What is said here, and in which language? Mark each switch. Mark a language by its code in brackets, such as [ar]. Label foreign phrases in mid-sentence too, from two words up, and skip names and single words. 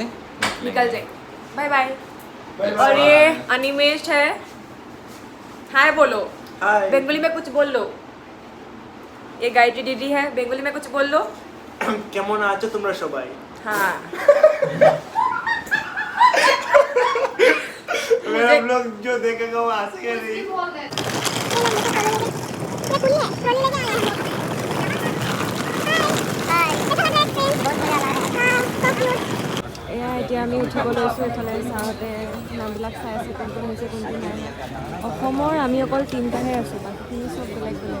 [hi] निकल जाए बाय बाय और ये अनिमेश है हाय बोलो हाय बंगाली में कुछ बोल लो ये गायत्री दीदी है बंगाली में कुछ बोल लो [bn] কেমন আছো তোমরা সবাই [hi] हाँ मेरा लोग जो देखेगा वो हंसेगा नहीं [as] এয়া এতিয়া আমি উঠিব লৈছোঁ এইফালে ছাৰহঁতে নামবিলাক চাই আছে কোনটো হৈছে কোনটো নাই অসমৰ আমি অকল 3টাহে আছোঁ বাকীখিনি চব বেলেগ